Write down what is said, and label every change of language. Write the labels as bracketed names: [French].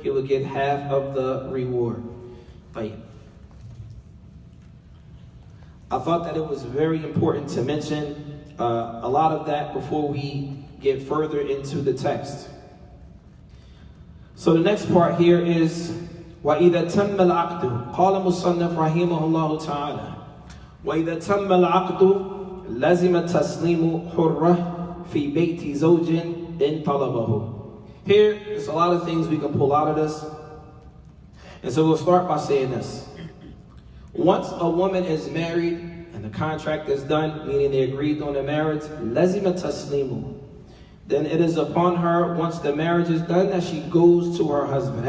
[English] He will get half of the reward. I thought that it was very important to mention a lot of that before we get further into the text. So the next part here is [Arabic] وَإِذَا تَمَّ الْعَقْدُ. قال مصنف رحمه الله تعالى وَإِذَا تَمَّ الْعَقْدُ لَزِمَ تَسْلِيمُ حُرَّةٍ في بيت زوج إن طلبه. [English] Here, there's a lot of things we can pull out of this. And so we'll start by saying this. Once a woman is married and the contract is done, meaning they agreed on the marriage, [Arabic] لَزِمَ تَسْلِيمُ, [English] then it is upon her, once the marriage is done, that she goes to her husband.